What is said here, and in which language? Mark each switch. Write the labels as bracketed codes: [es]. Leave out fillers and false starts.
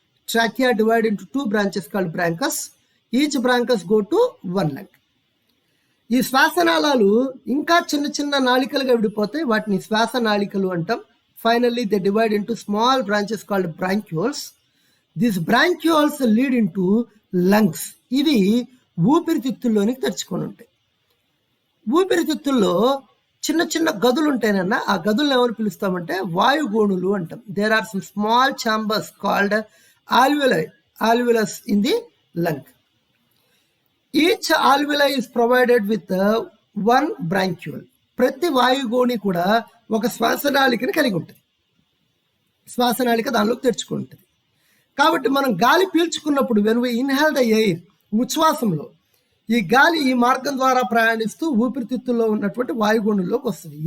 [en] Trachea divide into 2 branches called bronchus. Each bronchus go to 1 lung. [te] ఈ శ్వాసనాళాలు ఇంకా చిన్న చిన్న నాళికలుగా విడిపోతాయి. వాటిని శ్వాసనాళికలు అంటాం. [en] Finally, they divide into small branches called bronchioles. These bronchioles lead into lungs. [te] ఇవి ఊపిరితిత్తుల్లోనికి తెరుచుకొని ఉంటాయి. ఊపిరితిత్తుల్లో చిన్న చిన్న గదులు ఉంటాయనన్నా, ఆ గదులను ఎవరు పిలుస్తామంటే వాయుగోణులు అంటాం. [en] There are some small chambers called alveolus in the lung. Each alveoli is provided with 1 bronchiole. [te] ప్రతి వాయుగోణి కూడా ఒక శ్వాసనాళికని కలిగి ఉంటుంది. శ్వాసనాళిక దానిలోకి తెరుచుకుంటుంది. కాబట్టి మనం గాలి పీల్చుకున్నప్పుడు [en] when we inhale the air, [te] ఉచ్ఛ్వాసంలో ఈ గాలి ఈ మార్గం ద్వారా ప్రయాణిస్తూ ఊపిరితిత్తుల్లో ఉన్నటువంటి వాయుగోణుల్లోకి వస్తుంది.